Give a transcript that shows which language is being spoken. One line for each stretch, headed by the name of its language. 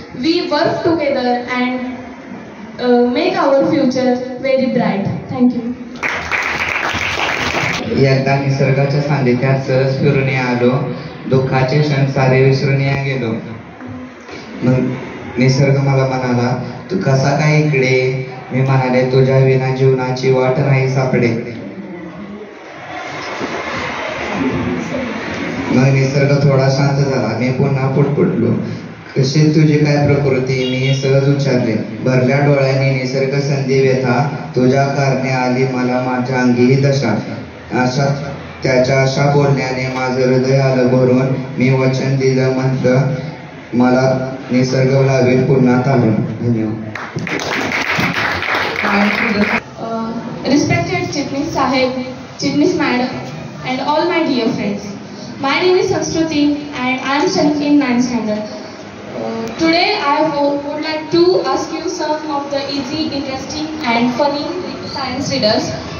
English: We work together and make our future very bright. Thank you.
Marathi: एकदा निसर्गाच्या सानिध्यात सहज फिरून आलो, दुःखाचे क्षण सारे विसरून गेलो. मग निसर्ग मला म्हणाला, तू कसा काय इकडे? मी म्हणाले, तुझ्या विना जीवनाची वाट नाही सापडे. मग निसर्ग थोडा शांत झाला. मी पुन्हा पुटपुटलो, कशी तुझी काय प्रकृती? मी सहज उच्चारले. भरल्या डोळ्यांनी निसर्ग संधी व्यथा, तुझ्या कारणे आली मला माझ्या अंगीही दशा. त्याच्या अशा बोलण्याने माझं हृदय आलं भरून. मी वचन दिलं, म्हटलं मला निसर्ग लावेल पुन्हा तारून. धन्यवाद.
English: Respected Chitnis Sahib, Chitnis Madam, and all my dear friends. My name is Sanskruti and I am studying in 9th standard. Today I would like to ask you some of the easy, interesting and funny science riddles.